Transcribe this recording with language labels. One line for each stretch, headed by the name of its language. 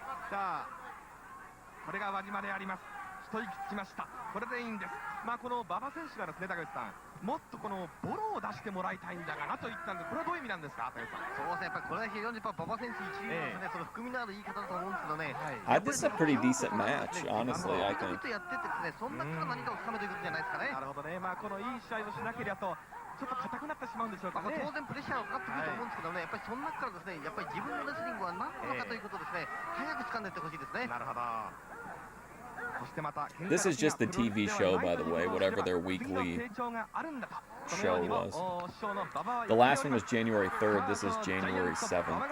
Japanese: さあこれが輪島であります。一息つきました。これでいいんです。まあこの馬場選手がですね、高橋さん、もっとこのボロを出してもらいたいんだがなと言ったんです。これはどういう意味なんですか、高橋さん。そうですね、やっぱりこれだけ非常に馬場選手一流ですね、その含みのある言い方だと思うんですけどね。
English: This is a pretty decent match, honestly, I think.
Japanese: やってってですね、そんなから何かをつかめということじゃないですかね。なるほどね。まあこのいい試合をしなければとちょっと硬くなってしまうんでしょうかね。当然プレッシャーがかかってくると思うんですけどね、やっぱりその中からですね、やっぱり自分のレスリングは何なのかということをですね、早く掴んでいってほしいですね。なるほど。
English: This is just the TV show, by the way, whatever their weekly show was. The last one was January 3rd, this is January 7th.